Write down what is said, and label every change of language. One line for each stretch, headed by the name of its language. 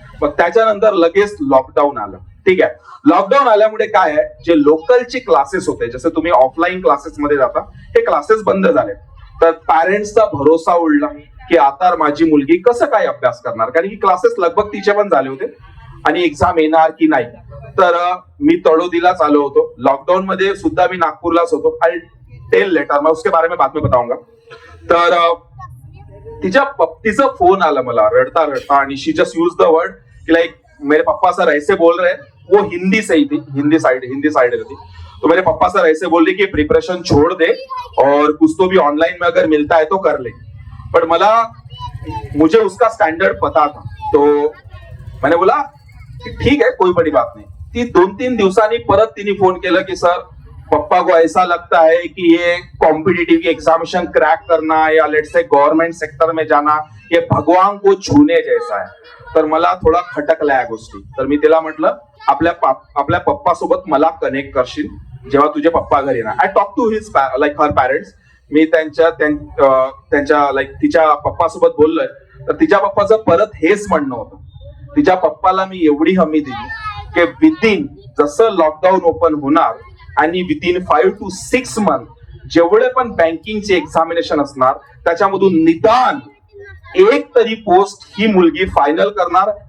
Marathi: मग त्याच्यानंतर लगेच लॉकडाऊन आलं. ठीक आहे, लॉकडाऊन आल्यामुळे काय आहे, जे लोकलचे क्लासेस होते, जसे तुम्ही ऑफलाईन क्लासेस मध्ये जाता, हे क्लासेस बंद झाले. तर पॅरेंट्सचा भरोसा उडला की आता माझी मुलगी कसं काय अभ्यास करणार, कारण की क्लासेस लगभग तिचे पण झाले होते आणि एक्झाम येणार की नाही. तर मी तळोदीलाच आलो होतो. लॉकडाऊन मध्ये सुद्धा मी नागपूरलाच होतो.
English: I tell later,
Hindi: मैं उसके बारे में बाद में बताऊंगा.
Marathi: तर तिचा फोन आला मला रडता रडता, आणि
English: she just use the word
Marathi: कि लाइक
Hindi: मेरे पापा सर ऐसे बोल रहे हैं. वो हिंदी से ही थी, हिंदी साइड रहती. तो मेरे पापा सर ऐसे बोल रहे कि प्रिपरेशन छोड़ दे और कुछ तो भी ऑनलाइन में अगर मिलता है तो कर ले. बट मुझे उसका स्टैंडर्ड पता था, तो मैंने बोला ठीक है, कोई बड़ी बात नहीं.
Marathi: ती 2-3 दिवसांनी परत तिने फोन केलं की सर
Hindi: पप्पा को ऐसा लगता है कि ये कॉम्पिटिटिव की एग्जामिनेशन क्रैक करना या
English: let's say
Hindi: गव्हर्नमेंट सेक्टर में जाना ये भगवान को छूने जैसा आहे.
Marathi: तर मला थोडा खटकला या गोष्टी. तर मी तिला म्हटलं आपल्या पप्पा सोबत मला कनेक्ट करशील जेव्हा तुझे पप्पा घरी येणार.
English: I talk to his like her parents.
Marathi: मी त्यांच्या लाईक तिच्या पप्पा सोबत बोललोय. तर तिच्या पप्पाचं परत हेच म्हणणं होतं. तिच्या पप्पाला मी एवढी हमी दिली की विदिन जसं लॉकडाऊन ओपन होणार आणि विदिन 5 to 6 मंथ जेवढे पण बँकिंगचे एक्झामिनेशन असणार त्याच्यामधून निदान एक तरी पोस्ट ही मुलगी फायनल करणार.